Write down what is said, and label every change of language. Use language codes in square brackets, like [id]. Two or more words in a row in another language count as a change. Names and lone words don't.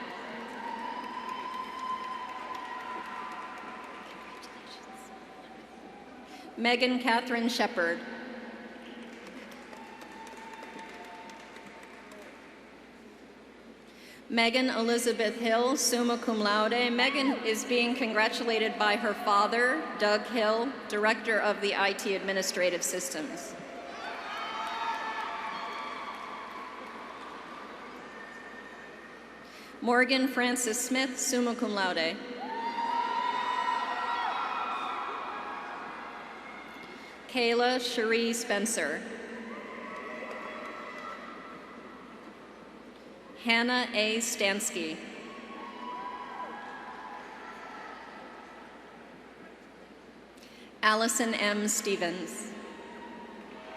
[en] Megan Catherine Shepard. Megan Elizabeth Hill, [la] summa cum laude. [en] Megan is being congratulated by her father, Doug Hill, Director of the IT Administrative Systems. Morgan Francis Smith, [la] summa cum laude. [en] Kayla Cherie Spencer. Hannah A. Stansky. Allison M. Stevens.